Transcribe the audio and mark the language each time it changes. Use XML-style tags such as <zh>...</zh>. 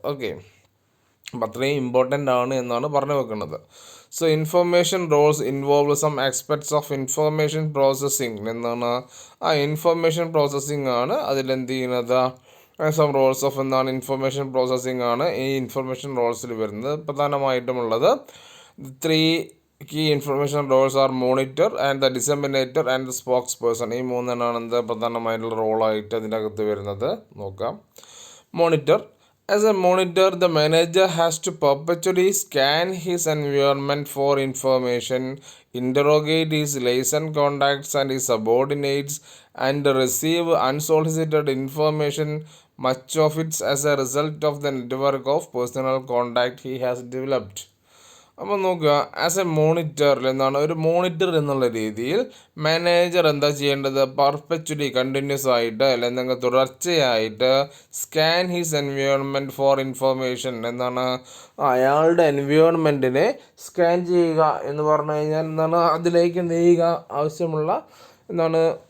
<ml>Okay, അപ്പം അത്രയും important ആണ് എന്നാണ് പറഞ്ഞു വെക്കുന്നത്.</ml> <en>So information roles involve some aspects of information processing.</en> <ml>എന്താണ് ഇൻഫർമേഷൻ പ്രോസസ്സിങ് ആണ് അതിലെന്ത് ചെയ്യുന്നത്,</ml> <en>some roles of</en> <ml>എന്താണ് ഇൻഫർമേഷൻ പ്രോസസ്സിങ് ആണ് ഈ ഇൻഫർമേഷൻ റോൾസിൽ വരുന്നത്.</ml> <en>പ്രധാനമായിട്ടുമുള്ളത് 3 key information roles are monitor and the disseminator and the spokesperson.</en> <ml>ഈ 3 പ്രധാനമായിട്ടുള്ള റോളായിട്ട് അതിൻ്റെ അകത്ത് വരുന്നത്. നോക്കാം. Monitor.</ml> <en>As a monitor, the manager has to perpetually scan his environment for information, interrogate his liaison contacts and his subordinates, and receive unsolicited information, much of it as a result of the network of personal contact he has developed.</en> <ml>അപ്പോൾ നോക്കുക, as A മോണിറ്ററിൽ എന്താണ് ഒരു monitor എന്നുള്ള രീതിയിൽ manager എന്താ ചെയ്യേണ്ടത്, പെർപെച്വലി continuous ആയിട്ട് അല്ലെങ്കിൽ തുടർച്ചയായിട്ട്</ml> <en>Scan his environment for information.</en> <ml>എന്താണ് അയാളുടെ എൻവയോൺമെൻറ്റിനെ സ്കാൻ ചെയ്യുക എന്ന് പറഞ്ഞു കഴിഞ്ഞാൽ എന്താണ് അതിലേക്ക് എന്ത് ചെയ്യുക, ആവശ്യമുള്ള എന്താണ്</ml>